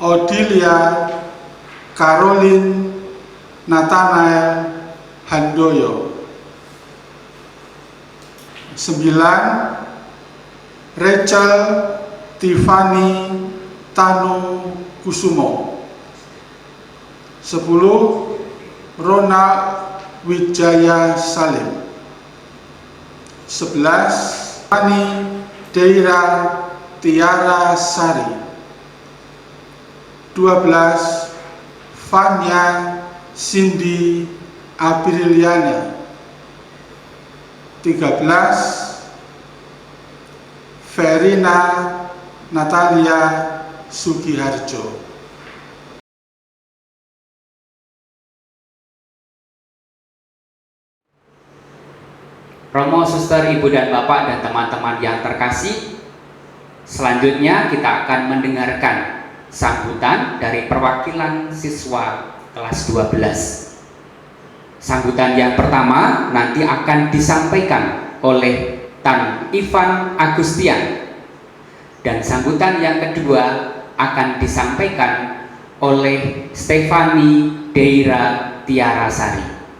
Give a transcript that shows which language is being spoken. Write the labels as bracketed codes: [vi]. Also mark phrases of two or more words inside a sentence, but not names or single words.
[id] Odilia Caroline Nathanael Handoyo. 9. Rachel Tiffany Tanu Kusumo. 10. Ronald Wijaya Salim. 11. Ani Deira Tiara Sari. 12. Fanya Cindy Apriliana. 13. Verina Natalia Sugiharjo. Romo, suster, ibu dan bapak dan teman-teman yang terkasih, selanjutnya kita akan mendengarkan sambutan dari perwakilan siswa kelas 12. Sambutan yang pertama nanti akan disampaikan oleh Tan Ivan Agustian, dan sambutan yang kedua akan disampaikan oleh Stefani Deira Tiarasari.